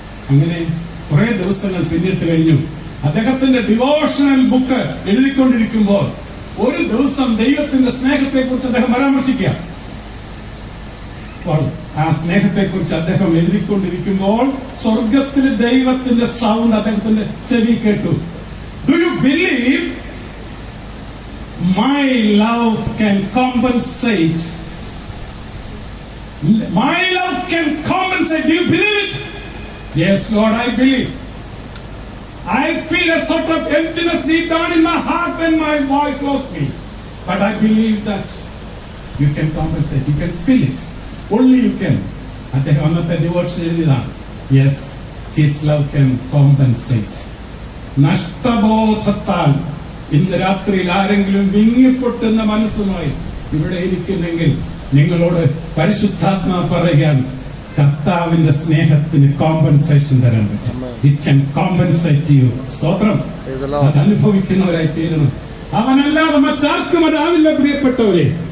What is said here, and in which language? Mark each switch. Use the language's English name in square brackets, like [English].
[Malayalam] അങ്ങനെ കുറെ ദിവസങ്ങൾ പിന്നിട്ട് കഴിഞ്ഞു. അദ്ദേഹത്തിന്റെ ഡിവോഷണൽ ബുക്ക് എഴുതിക്കൊണ്ടിരിക്കുമ്പോൾ ഒരു ദിവസം ദൈവത്തിന്റെ സ്നേഹത്തെ കുറിച്ച് അദ്ദേഹം പരാമർശിക്കുക. ആ സ്നേഹത്തെ കുറിച്ച് അദ്ദേഹം എഴുതിക്കൊണ്ടിരിക്കുമ്പോൾ സ്വർഗത്തിലെ ദൈവത്തിന്റെ സൗണ്ട് അദ്ദേഹത്തിന്റെ ചെവി കേട്ടു. [English] Do you believe my love can compensate? My love can compensate. Do you believe it? Yes, Lord, I believe. I feel a sort of emptiness deep down in my heart when my wife lost me. But I believe that you can compensate. You can feel it. Only you can. [Malayalam] അദ്ദേഹം അന്നത്തെ devotion എഴുതിയതാണ്. [English] Yes, his love can compensate. [Malayalam] നഷ്ടബോധത്താൽ ഇന്ന് രാത്രിയിൽ ആരെങ്കിലും വിങ്ങിപ്പൊട്ടുന്ന മനസ്സുമായി ഇവിടെ ഇരിക്കുന്നെങ്കിൽ നിങ്ങളോട് പരിശുദ്ധാത്മാ പറയാൻ, കർത്താവിന്റെ സ്നേഹത്തിന് കോമ്പൻസേഷൻ തരാൻ പറ്റും. [English] It can compensate you. [Malayalam] സ്തോത്രം. അത് അനുഭവിക്കുന്നവരായി തീരുന്നു. അവനല്ലാതെ മറ്റാർക്കും അതാവില്ല പ്രിയപ്പെട്ടവരെ.